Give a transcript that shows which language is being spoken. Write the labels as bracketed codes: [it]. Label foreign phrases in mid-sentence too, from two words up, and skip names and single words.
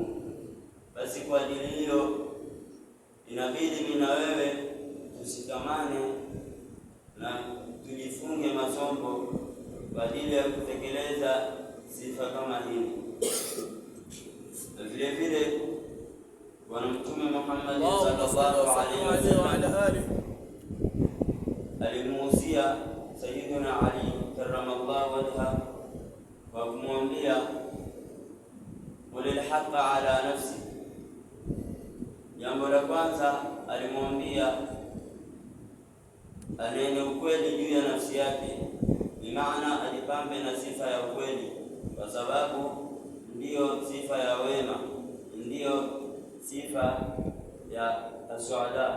[sw] Basi kwa ajili hiyo inabidi mimi na wewe tushikamane na tujifunge masombo kwa ajili ya kutekeleza sifa kama hii. Vile vile Bwana Mtume Muhammad [ar] صلى الله عليه وسلم [sw] alimuhusia Sayyidina Ali [ar] كرم الله وجهه [sw] kwa kumwambia [ar] قل الحق على نفسي. [sw] Jambo la kwanza alimwambia anene ukweli juu ya nafsi yake, bimaana ajipambe na sifa ya ukweli, kwa sababu ndiyo sifa ya wema, ndiyo sifa ya aswada.